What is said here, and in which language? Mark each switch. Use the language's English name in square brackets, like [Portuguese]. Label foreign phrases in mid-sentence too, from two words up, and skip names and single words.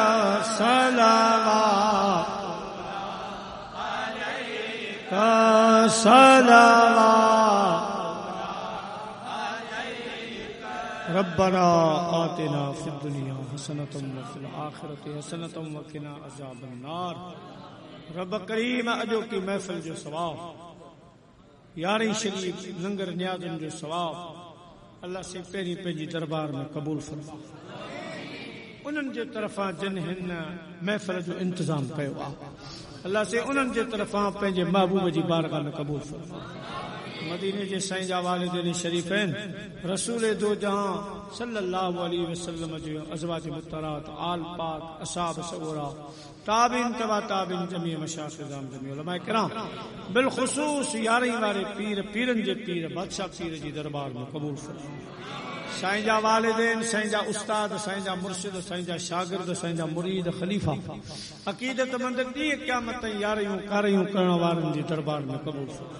[Arabic] صلوات عليك، صلوات ربنا آتنا في الدنيا حسنة وفي الآخرة حسنة وقنا عذاب النار. [Sindhi] रब करीम अॼो की महफ़िल जो सवाब, यारहीं शरीफ लंगर न्याज़नि जो सवाब अल्लाह से पहिरीं पंहिंजी दरबार में क़बूल फरमा। उन्हनि जे तरफ़ां जिन हिन महफ़िल जो इंतज़ाम कयो आहे, अल्लाह से उन्हनि जे तरफ़ां पंहिंजे महबूब जी बारगाह में क़बूल फरमा। मदीने जे साईं जा वालिदैन शरीफ़ैन रसूल दो जहां [Arabic] صلى الله عليه وسلم [Sindhi] जो अज़वाज मुतहरात, आल पाक, असहाब सगोरा, ताबीन तबा ताबीन, जमी मशाइख़ ज़ाम, जमी उलमा किराम, बिलख़ुसूस यारहीं वारे पीर, पीरनि जे पीर, बादशाह पीर जी दरबार में क़बूल फरमा। साईं जा वालिदैन, साईं जा उस्ताद, साईं जा मुर्शिद, साईं जा शागिर्द, साईं जा मुरीद, खलीफ़ा, अक़ीदतमंद ॾींहुं क़यामत ताईं यारियूं कारियूं करण वारनि जी दरबार में क़बूल फरमा।